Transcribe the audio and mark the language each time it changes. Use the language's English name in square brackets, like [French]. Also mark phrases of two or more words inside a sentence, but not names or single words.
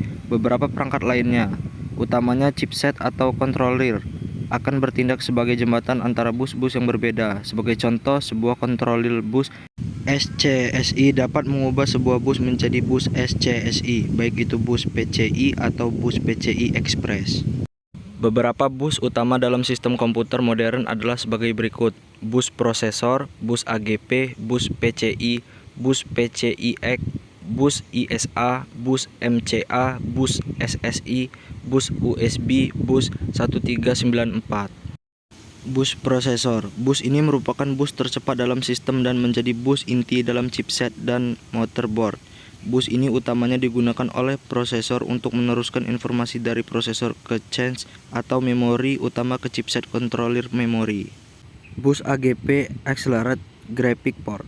[Indonesian] Beberapa perangkat lainnya, utamanya chipset atau controller, akan bertindak sebagai jembatan antara bus-bus yang berbeda. Sebagai contoh, sebuah controller bus SCSI dapat mengubah sebuah bus menjadi bus SCSI, baik itu bus PCI atau bus PCI Express. Beberapa bus utama dalam sistem komputer modern adalah sebagai berikut: bus prosesor, bus AGP, bus PCI, bus PCIX, bus ISA, bus MCA, bus SSI, bus USB, bus 1394. Bus prosesor. Bus ini merupakan bus tercepat dalam sistem dan menjadi bus inti dalam chipset dan motherboard. Bus ini utamanya digunakan oleh prosesor untuk meneruskan informasi dari prosesor ke cache atau memori utama ke [English] chipset controller [Indonesian] memori. Bus AGP Accelerated Graphic Port.